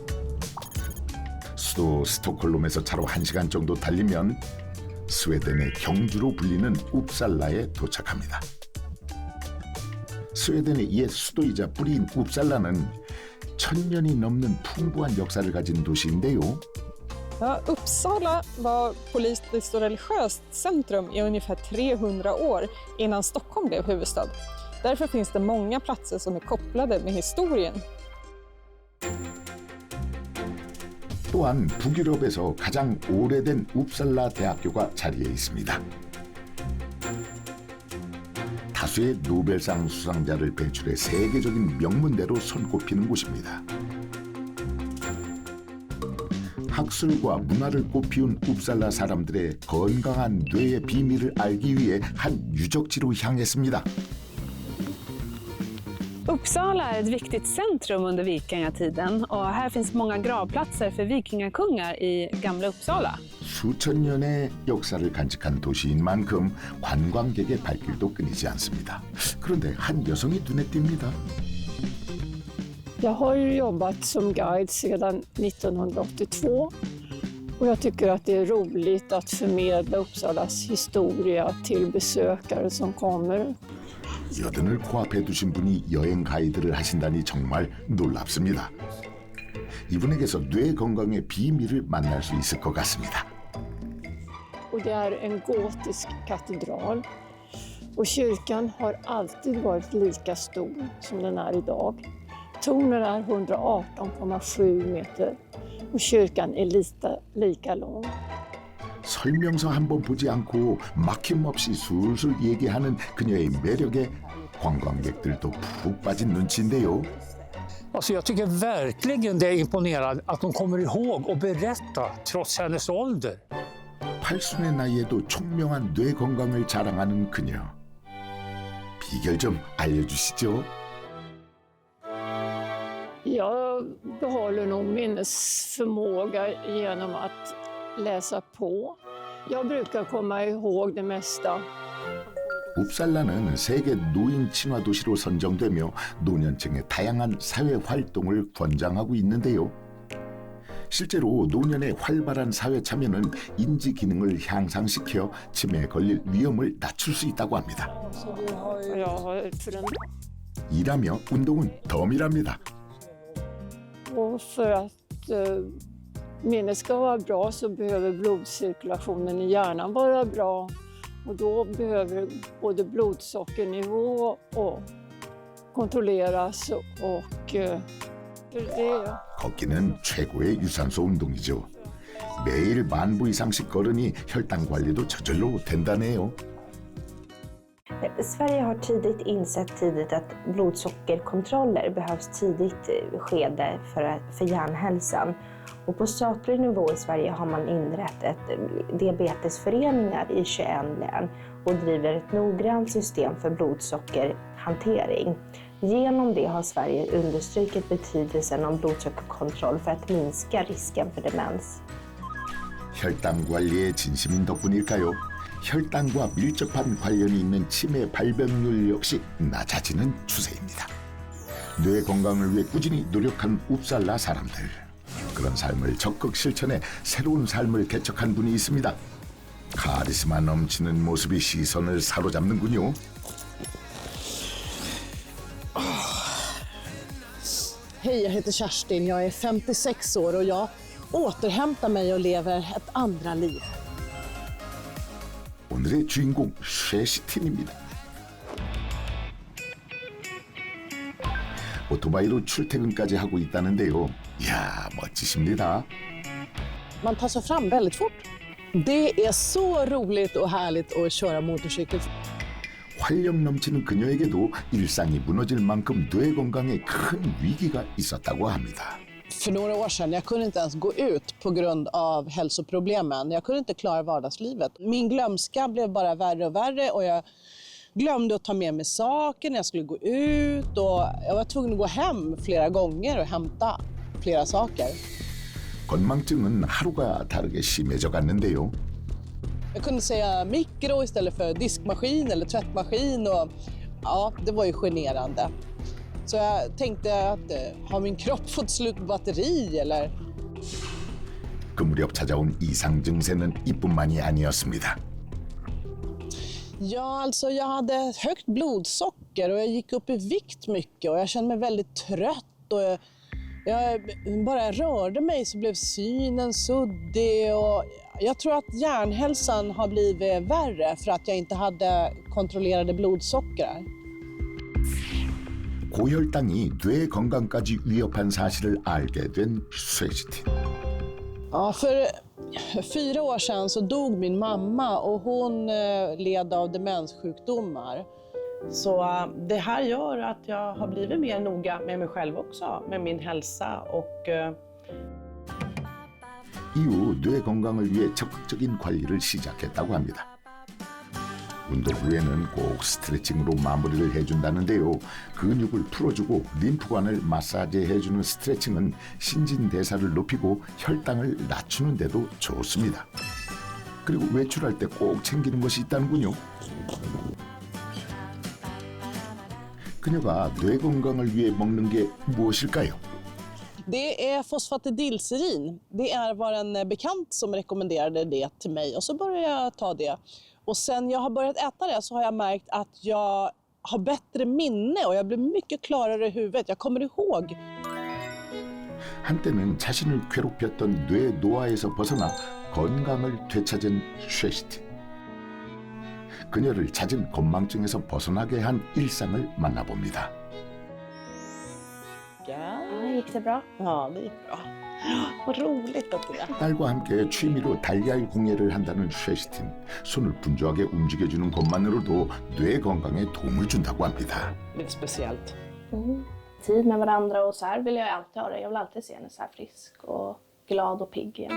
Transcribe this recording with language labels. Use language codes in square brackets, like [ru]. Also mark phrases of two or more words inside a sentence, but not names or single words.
[ko] 수도 스톡홀름에서 차로 1시간 정도 달리면 스웨덴의 경주로 불리는 웁살라에 도착합니다. 스웨덴의 옛 수도이자 뿌리인 웁살라는 1000년이 넘는 풍부한 역사를 가진 도시인데요. [sv] Ja, Uppsala var politiskt och religiöst centrum i ungefär 300 år innan Stockholm blev huvudstad. Därför finns det många platser som är kopplade med historien. [ko] 또한 북유럽에서 가장 오래된 웁살라 대학교가 자리해 있습니다. 다수의 노벨상 수상자를 배출해 세계적인 명문대로 손꼽히는 곳입니다. 학술과 문화를 꽃피운 웁살라 사람들의 건강한 뇌의 비밀을 알기 위해 한 유적지로 향했습니다. [sv] Uppsala är ett viktigt centrum under vikingatiden och här finns många gravplatser för vikingakungar i gamla Uppsala. [ko] 수천 년의 역사를 간직한 도시인 만큼 관광객의 발길도 끊이지 않습니다. 그런데 한 여성이 눈에 띕니다. [sv] Jag har ju jobbat som guide sedan 1982 och jag tycker att det är roligt att förmedla Uppsalas historia till besökare som kommer. [ko] 여든을 코앞에 두신 분이 여행 가이드를 하신다니 정말 놀랍습니다. 이분에게서 뇌 건강의 비밀을 만날 수 있을 것 같습니다. [sv] Och det är en gotisk katedral och kyrkan har alltid varit lika stor som den är idag. Tornen är 118,7 meter och kyrkan är lika lång. [ko] 설명서 한 번 보지 않고 막힘없이 술술 얘기하는 그녀의 매력에 관광객들도 푹 빠진 눈치인데요. [sv] Alltså jag tycker verkligen det är imponerande att hon kommer ihåg och berätta trots hennes ålder. [ko] 팔순의 나이에도 총명한 뇌 건강을 자랑하는 그녀. 비결 좀 알려주시죠. [sv] Jag behåller nog minnesförmåga genom att läsa på. Jag brukar komma ihåg det mesta. [ko] 웁살라는 세계 노인 친화 도시로 선정되며 노년층의 다양한 사회 활동을 권장하고 있는데요. 실제로 노년의 활발한 사회 참여는 인지 기능을 향상시켜 치매에 걸릴 위험을 낮출 수 있다고 합니다. 일하며 운동은 덤이랍니다. [sv] Och för att minnet ska vara bra så behöver blodcirkulationen i hjärnan vara bra. Och då behöver både blodsockernivå och kontrolleras och det. [ko] 걷기는 최고의 유산소 운동이죠. 매일 10,000보 이상씩 걸으니 혈당 관리도 저절로 된다네요. [sv] Sverige har insett tidigt att blodsockerkontroller behövs tidigt skede för hjärnhälsan. Och på statlig nivå i Sverige har man inrättat diabetesföreningar i 21 län och driver ett noggrant system för blodsockerhantering. Genom det har Sverige understrukit betydelsen av blodsockerkontroll för att minska risken för demens. [ko] 혈당 관리에 진심인 덕분일까요? 혈당과 밀접한 관련이 있는 치매 발병률 역시 낮아지는 추세입니다. 뇌 건강을 위해 꾸준히 노력한 웁살라 사람들. 그런 삶을 적극 실천해 새로운 삶을 개척한 분이 있습니다. 카리스마 넘치는 모습이 시선을 사로잡는군요. [sv] Hej, jag heter Kerstin. Jag är 56 år och jag återhämtar mig och lever ett andra liv. [ko] 오늘의 주인공 쉐시틴입니다. 오토바이로 출퇴근까지 하고 있다는데요. 이야, 멋지십니다. [sv] Man tar sig fram väldigt fort. Det är så roligt och härligt att köra motorcykel. [ko] 활력 넘치는 그녀에게도 일상이 무너질 만큼 뇌 건강에 큰 위기가 있었다고 합니다. [sv] För några år sedan jag kunde inte ens gå ut på grund av hälsoproblemen. Jag kunde inte klara vardagslivet. Min glömska blev bara värre och värre och jag glömde att ta med mig saker när jag skulle gå ut. Och jag var tvungen att gå hem flera gånger och hämta flera saker. [ko] 건망증은 하루가 다르게 심해져 갔는데요. [sv] Jag kunde säga mikro istället för diskmaskin eller tvättmaskin. Och, ja, det var ju generande. Så jag tänkte att har min kropp fått slut på batteri eller? [ko] 그 무렵 찾아온 이상 증세는 이뿐만이 아니었습니다. [sv] Ja, alltså jag hade högt blodsocker och jag gick upp i vikt mycket och jag kände mig väldigt trött. Och jag bara rörde mig så blev synen suddig och jag tror att hjärnhälsan har blivit värre för att jag inte hade kontrollerade blodsockrar. [ko] 고혈당이 뇌 건강까지 위협한 사실을 알게 된 쇠시틴. [sv] Ja, för 4 år sedan så dog min mamma och hon led av demenssjukdomar. Så det här gör att jag har blivit mer noga med mig själv också, med min hälsa och [ko] 이후 뇌 건강을 위해 적극적인 관리를 시작했다고 합니다. 운동 후에는 꼭 스트레칭으로 마무리를 해준다는데요. 근육을 풀어주고 림프관을 마사지해주는 스트레칭은 신진대사를 높이고 혈당을 낮추는 데도 좋습니다. 그리고 외출할 때 꼭 챙기는 것이 있다는군요. 그녀가 뇌 건강을 위해 먹는 게 무엇일까요? [sv] Det är fosfatidilserin. Det är var en bekant som rekommenderade det till mig och så började jag ta det. Och sen jag har börjat äta det så har jag märkt att jag har bättre minne och jag blir mycket klarare i huvudet. Jag kommer ihåg. [ko] 한때는 자신을 괴롭혔던 뇌 노화에서 벗어나 건강을 되찾은 쇠시틴. 그녀를 잦은 건망증에서 벗어나게 한 일상을 만나봅니다. [sv] gick det bra? Ja, det gick bra. Vad roligt att det är. [ko] 딸과 함께 취미로 달걀 공예를 한다는 쇠시틴. 손을 분주하게 움직여주는 것만으로도 뇌 건강에 도움을 준다고 합니다. [sv] Lite speciellt. Tid med varandra och så här vill jag alltid ha det. Jag vill alltid se henne så här frisk och glad och pigg igen.